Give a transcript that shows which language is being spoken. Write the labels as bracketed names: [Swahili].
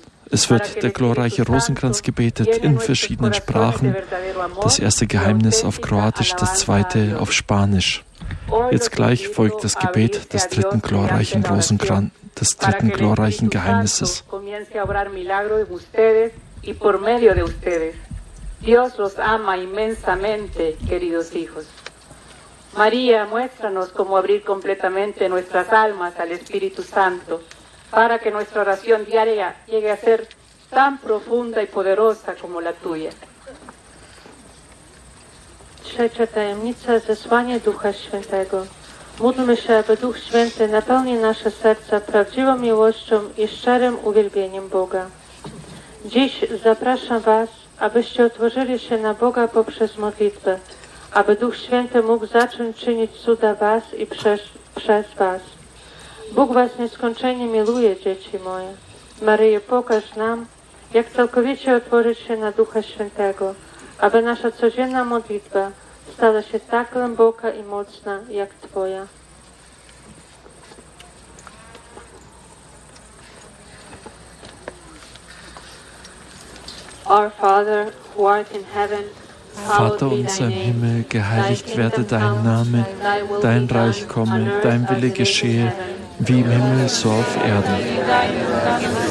[German] Es wird der glorreiche Rosenkranz gebetet in verschiedenen Sprachen, das erste Geheimnis auf Kroatisch, das zweite auf Spanisch. Jetzt gleich folgt das Gebet des dritten glorreichen Rosenkranz. Des dritten glorreichen Geheimnisses. [Spanish] Comience a obrar milagro en ustedes y por medio de ustedes. Dios los ama inmensamente, queridos hijos. María, muéstranos cómo abrir completamente nuestras almas al Espíritu Santo para que nuestra oración diaria llegue a ser tan profunda y poderosa como la tuya. [Polish] Trzecia tajemnica, zesłanie Ducha Świętego. Módlmy się, aby Duch Święty napełnił nasze serca prawdziwą miłością i szczerym uwielbieniem Boga. Dziś zapraszam Was, abyście otworzyli się na Boga poprzez modlitwę, aby Duch Święty mógł zacząć czynić cuda Was i przez Was. Bóg Was nieskończenie miluje, dzieci moje. Maryjo, pokaż nam, jak całkowicie otworzyć się na Ducha Świętego, aby nasza codzienna modlitwa stała się tak głęboka i mocna, jak Twoja. [English] Our Father, who art in heaven, [German] Vater, unser im Himmel, geheiligt werde dein Name, dein Reich komme, dein Wille geschehe, wie im Himmel, so auf Erden.